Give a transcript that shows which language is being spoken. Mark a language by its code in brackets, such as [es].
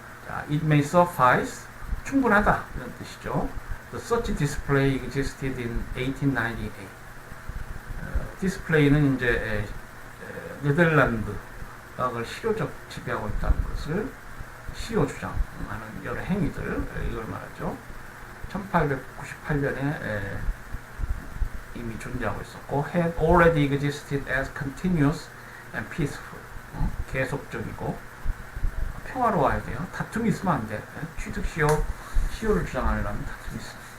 [ko] 자, [en] it may suffice, [ko] 충분하다 이런 뜻이죠. [en] The such display existed in 1898. [ko] 디스플레이는 이제 네덜란드를 시효적 지배하고 있다는 것을 시효 주장하는 여러 행위들 이걸 말하죠. 1898년에 이미 존재하고 있었고 [en] had already existed as continuous and peaceful, [ko] 계속적이고 평화로워야 돼요. 다툼이 있으면 안 돼. 취득 시효를 주장하려면 다툼이 있어.